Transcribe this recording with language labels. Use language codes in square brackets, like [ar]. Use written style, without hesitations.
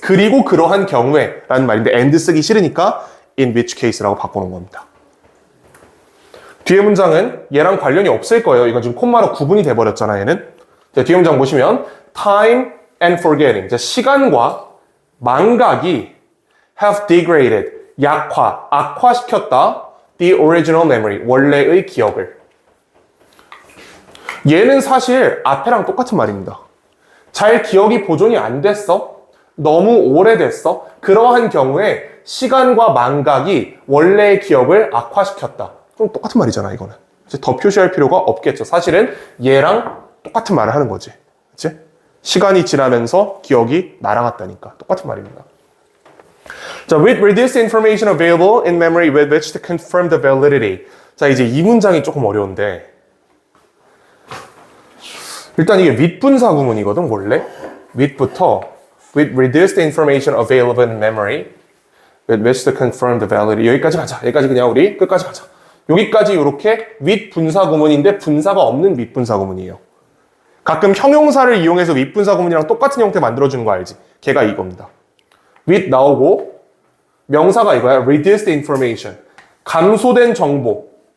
[ko] 그리고 그러한 경우에 라는 말인데 and 쓰기 싫으니까 [en] in which case [ko] 라고 바꾸는 겁니다. 뒤에 문장은 얘랑 관련이 없을 거예요. 이건 지금 콤마로 구분이 돼버렸잖아, 얘는. 자, 뒤에 문장 보시면 [en] time and forgetting. [ko] 자, 시간과 망각이 [en] have degraded, [ko] 악화시켰다. [en] the original memory, [ko] 원래의 기억을. 얘는 사실 앞에랑 똑같은 말입니다. 잘 기억이 보존이 안 됐어? 너무 오래됐어? 그러한 경우에 시간과 망각이 원래의 기억을 악화시켰다. 그럼 똑같은 말이잖아, 이거는. 이제 더 표시할 필요가 없겠죠. 사실은 얘랑 똑같은 말을 하는 거지. 그치? 시간이 지나면서 기억이 날아갔다니까. 똑같은 말입니다. [en] 자, with reduced information available in memory with which to confirm the validity. [ko] 자, 이제 이 문장이 조금 어려운데. 일단 이게 윗분사 구문이거든, 원래. [en] 윗부터 with reduced information available in memory with which to confirm the validity. [ko] 여기까지 가자. 여기까지 그냥 우리 끝까지 가자. 여기까지 이렇게 윗분사 구문인데 분사가 없는 윗분사 구문이에요. 가끔 형용사를 이용해서 윗분사 구문이랑 똑같은 형태 만들어주는 거 알지? 걔가 이겁니다. with 나오고 명사가 이거야. [en] reduced information. [ko] 감소된 정보.